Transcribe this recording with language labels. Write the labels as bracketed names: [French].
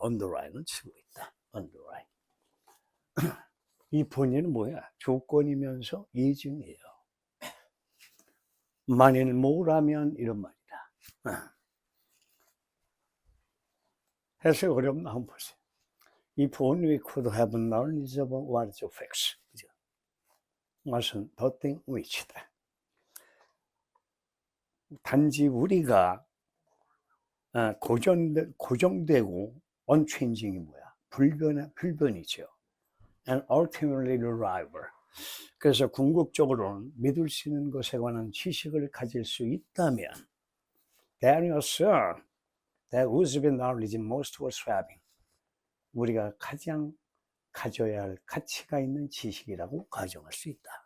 [Korean] underline을 치고 있다. underline. if only는 뭐야? 조건이면서 예정이에요. 만일 뭐라면 이런 말이다. 해석이 어렵나 한번 보세요. [English] If only we could have knowledge of what is facts. [Korean] 그죠? 무슨 [English] the thing which [Korean] 다. 단지 우리가 고정되고 unchanging이 뭐야? 불변이죠. [English] And ultimately reliable. [Korean] 그래서 궁극적으로는 믿을 수 있는 것에 관한 지식을 가질 수 있다면 [English] then you assert that would be knowledge most worth having. [Korean] 우리가 가장 가져야 할 가치가 있는 지식이라고 가정할 수 있다.